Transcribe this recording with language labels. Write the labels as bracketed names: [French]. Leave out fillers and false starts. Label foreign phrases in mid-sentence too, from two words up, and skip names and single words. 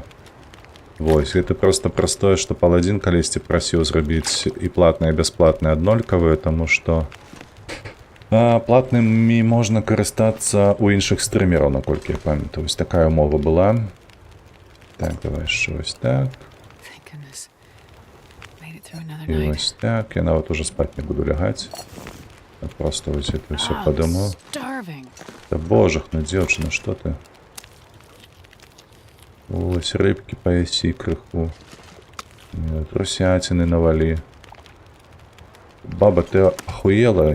[Belarusian] Вось, гэта проста простое, што Паладзін калісьці прасіў зрабіць і платныя, і бясплатныя аднолькавыя, таму што платнымі можна карыстацца ў іншых стрымераў, наколькі я памятаю. Вось такая умова была. Так, давай яшчэ вось так. [English] Thank goodness. Made it through another [Belarusian] І [English] night. [Belarusian] вось так. Я нават уже спаць не буду лягаць. А просто вось это ўсё [English] I'm [Belarusian] падыму. [English] starving. [Belarusian] Да божах, ну дзёўчына, што ты? Вось рыбкі паясі крыху. Трусяціны навалі. Баба, ты ахуела?